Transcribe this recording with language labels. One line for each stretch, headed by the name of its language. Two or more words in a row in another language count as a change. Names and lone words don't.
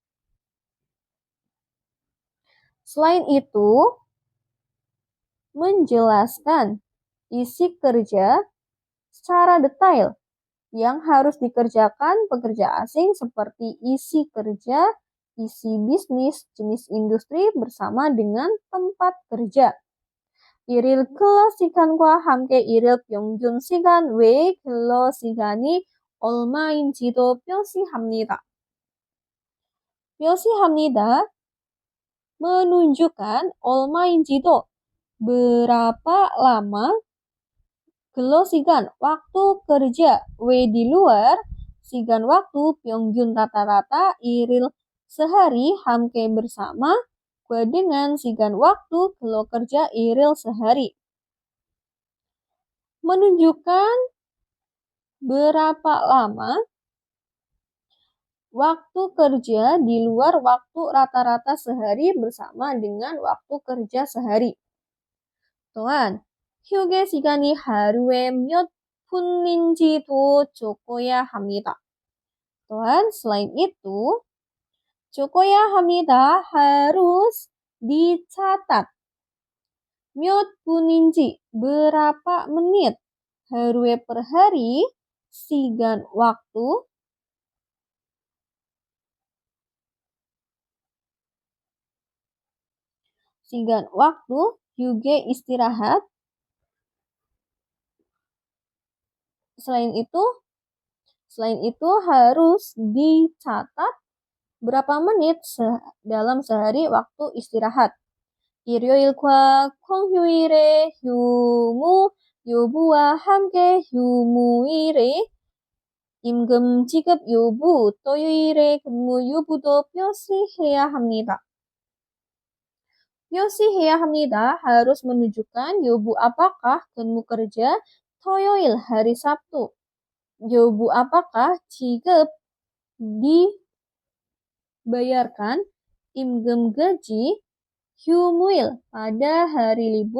Indonesian: Selain itu, menjelaskan isi kerja secara detail yang harus dikerjakan pekerja asing seperti isi kerja, isi bisnis, jenis industri bersama dengan tempat kerja.
Korean: 일일 근로 시간과 함께 일일 평균 시간 외의 근로 시간이 얼마인지도 표시합니다.
Indonesian: menunjukkan 얼마인지도 berapa lama
Korean: 근로 시간
Indonesian: waktu kerja W di luar sigan waktu 평균 rata-rata 일일 sehari 함께 bersama dengan sigan waktu 근로 kerja 일일 sehari. Menunjukkan berapa lama waktu kerja di luar waktu rata-rata sehari bersama dengan waktu kerja sehari.
Korean: 또한 휴게 시간이 하루에 몇 분인지도 적어야 합니다. 또한
Indonesian: selain itu
Korean: 적어야 합니다.
Indonesian: harus dicatat.
Korean: 몇 분인지
Indonesian: berapa menit. 하루에 per hari sigan waktu juga istirahat. Selain itu harus dicatat berapa menit dalam sehari waktu istirahat.
Korean: 일요일과 공휴일에 휴무 여부와 함께 휴무일에 임금 지급 여부, 토요일에 근무 여부도 표시해야 합니다. 표시해야 합니다.
Indonesian: Harus menunjukkan 여부 apakah 근무 kerja 토요일 hari Sabtu. 여부 apakah 지급 dibayarkan 임금 gaji 휴무일 pada hari libur.